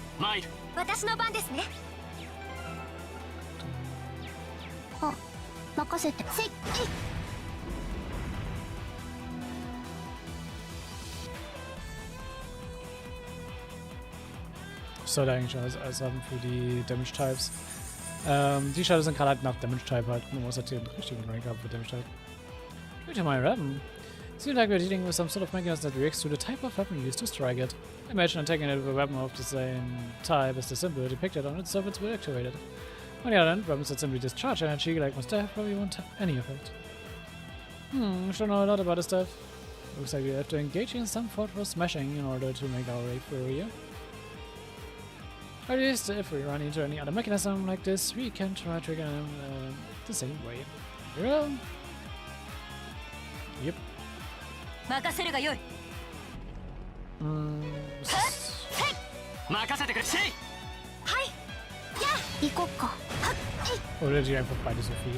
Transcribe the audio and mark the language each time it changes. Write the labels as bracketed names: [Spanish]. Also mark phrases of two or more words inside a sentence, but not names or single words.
[Japanese] 参る。私の番ですね。あ、任せて。せい。 [German] Ich sollte eigentlich alles haben für die [English] Damage Types. [German] Die Shadows sind gerade halt nach [English] Damage Type [German] halt. Man muss halt hier einen richtigen Rank haben für [English] Damage Type. [German] Bitte mal rappen. [English] Seems like we're dealing with some sort of mechanism that reacts to the type of weapon used to strike it. Imagine attacking it with a weapon of the same type as the symbol depicted on its surface will activate it. On the other hand, weapons that simply discharge energy, like my staff, probably won't have any effect. Sure know a lot about this stuff. Looks like we have to engage in some fortress smashing in order to make our way through here. At least, if we run into any other mechanism like this, we can try triggering them the same way. Yeah. Yep. [Japanese] 任せるがよい。任せてくれ。せい。はい。じゃあ行こっか。 [German] Oder die einfach beide so viel.